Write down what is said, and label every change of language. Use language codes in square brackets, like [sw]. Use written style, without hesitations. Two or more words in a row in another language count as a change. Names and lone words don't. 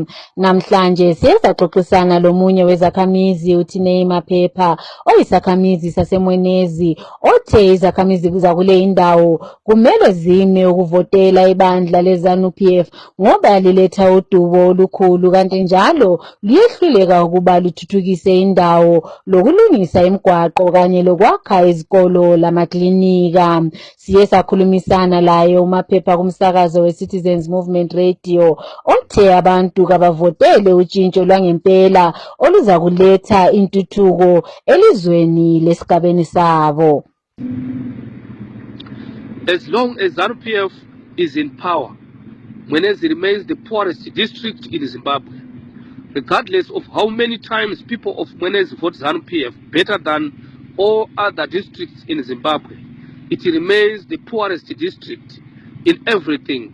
[nd] Namhlanje siyesaxoxisana lomunye wezakhamizi uTinei Maphepha oyisakhamizi saseMwenezi othe izakhamizi zakule indawo kumele zime ukuvotela ibandla leZANU-PF ngoba liletha udubo olukhulu kanti njalo liyehluleka ukuba lithuthukise indawo lokulungisa imigwaqo kanye lokwakha izikolo lamaklinika. Siye sakhulumisana laye uMaphepha kumsakazo we-Citizens Movement Radio othe abantu kabavotele utshintsho lwangempela oluza kuletha intuthuko elizweni lesigabeni sabo. [en] As long as ZANU-PF is in power, Mwenezi remains the poorest district in Zimbabwe. Regardless of how many times people of Mwenezi vote ZANU-PF better than all other districts in Zimbabwe, it remains the poorest district in everything.